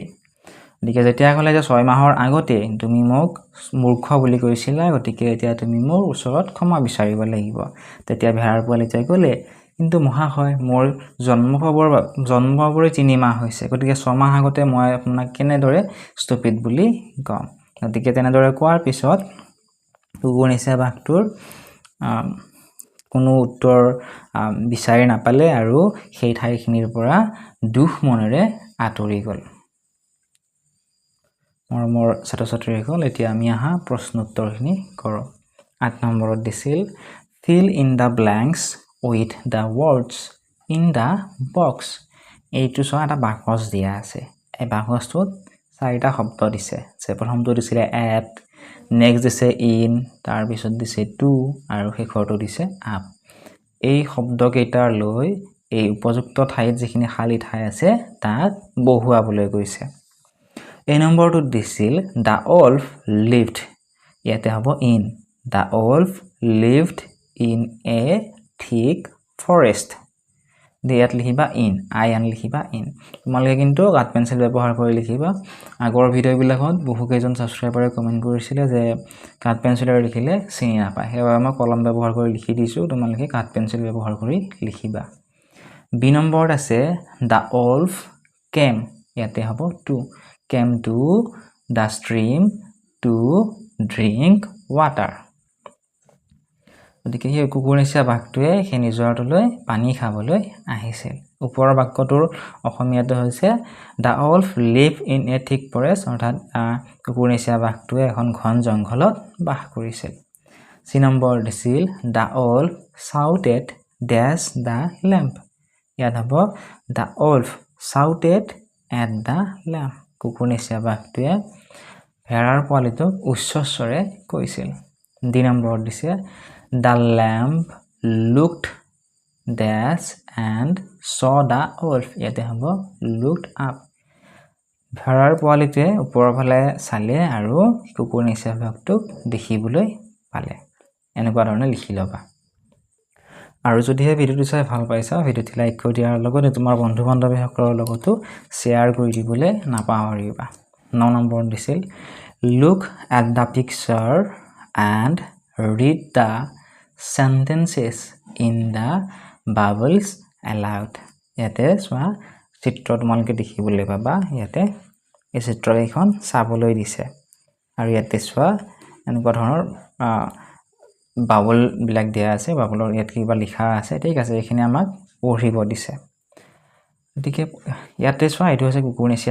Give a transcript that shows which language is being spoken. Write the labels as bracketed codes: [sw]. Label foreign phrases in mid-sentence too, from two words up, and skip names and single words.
[as] গতিকে যেতিয়া ক'লে যে 6 মাহৰ আগতে তুমি মোক মূৰ্খ বুলি কৈছিলা, গতিকে এতিয়া তুমি মোৰ ওচৰত ক্ষমা বিচাৰিব লাগিব। তেতিয়া ভেড়াৰ পোৱালিটোৱে ক'লে, কিন্তু মহাশয় মোৰ জন্ম পাবৰে 3 মাহ হৈছে, গতিকে 6 মাহ আগতে মই আপোনাক কেনেদৰে ষ্টুপিড বুলি কম? গতিকে তেনেদৰে কোৱাৰ পিছত কুকুৰনিচীয়া বাঘটোৰ কোনো উত্তৰ বিচাৰি নাপালে আৰু সেই ঠাইখিনিৰ পৰা দুখ মনেৰে আঁতৰি গ'ল। মোৰ ছাত্ৰ ছাত্ৰীসকল, এতিয়া আমি প্ৰশ্ন উত্তৰখিনি কৰোঁ। 8 নম্বৰত দিছিল, [en] fill in the blanks with the words in the box [as] এইটো চোৱা এটা বাকচ দিয়া আছে এই বাকচটোত চাৰিটা শব্দ দিছে যে প্ৰথমটো দিছিলে at নেক্সট দিছে in তাৰ পিছত দিছে to আৰু শেষৰটো দিছে up এই শব্দ কেইটাৰ লৈ এই উপযুক্ত ঠাইত যিখিনি খালি ঠাই আছে তাত বহুৱাবলৈ গৈছে এই নম্বৰটো দিছিল [en] the wolf lived [as] ইয়াতে হ'ব [en] in the wolf lived in a thick forest [as] দিয়াত লিখিবা in আন লিখিবা in তোমালোকে কিন্তু [en] cut pencil [as] ব্যৱহাৰ কৰি লিখিবা আগৰ ভিডিঅ'বিলাকত বহু কেইজন সাবস্ক্ৰাইবাৰে কমেন্ট কৰিছিল যে কাট পেন্সিলেৰে লিখিলে চিনি নাপায় সেইবাবে মই কলম ব্যৱহাৰ কৰি লিখি দিছো তোমালোকে [en] cut pencil [as] ব্যৱহাৰ কৰি লিখিবা বি নম্বৰত আছে [en] the wolf came [as] ইয়াতে হ'ব [en] to came to the stream to drink water [as] গতিকে এই কুকুৰনিয়া বাঘটোৱে সেই নিজৰাটোলৈ পানী খাবলৈ আহিছিল ওপৰৰ বাক্যটোৰ অসমীয়াটো হৈছে [en] the wolf lived in a thick forest [as] অৰ্থাৎ কুকুৰনিয়া বাঘটোৱে এখন ঘন জংঘলত বাস কৰিছিল সি নম্বৰ দিছিল [en] the wolf shouted dash the lamp [as] ইয়াত হ'ব [en] the wolf shouted at the lamp [as] কুকুৰনিয়া বাঘটোৱে ভেড়াৰ পোৱালিটোক উচ্চ স্বৰে কৈছিল ডি নম্বৰ দিছে [en] the lamp looked dash and saw the wolf [as] ইয়াতে হ'ব [en] looked up [as] ভেড়াৰ পোৱালিটোৱে ওপৰৰ ফালে চালে আৰু কুকুৰনিয়া বাঘটোক দেখিবলৈ পালে এনেকুৱা ধৰণে লিখি লবা আৰু যদি এই ভিডিওটো চাই ভাল পাইছা ভিডিওটো লাইক কৰি দিয়াৰ লগতে তোমাৰ বন্ধু-বান্ধৱীসকলৰ লগতো শ্বেয়াৰ কৰি দিবলৈ নাপাহৰিবা 9 নম্বৰ দিছিল [en] look at the picture and read the sentences in the bubbles aloud [as] ইয়াতে চোৱা চিত্ৰ তোমালোকে দেখিবলৈ পাবা ইয়াতে এই চিত্ৰকেইখন চাবলৈ দিছে আৰু ইয়াতে চোৱা এনেকুৱা ধৰণৰ বাবল বিলাক দিয়া আছে বাবলৰ ইয়াত কিবা লিখা আছে ঠিক আছে এইখিনি আমাক পঢ়িব দিছে গতিকে ইয়াতে চোৱা এইটো হৈছে কুকুৰনিয়া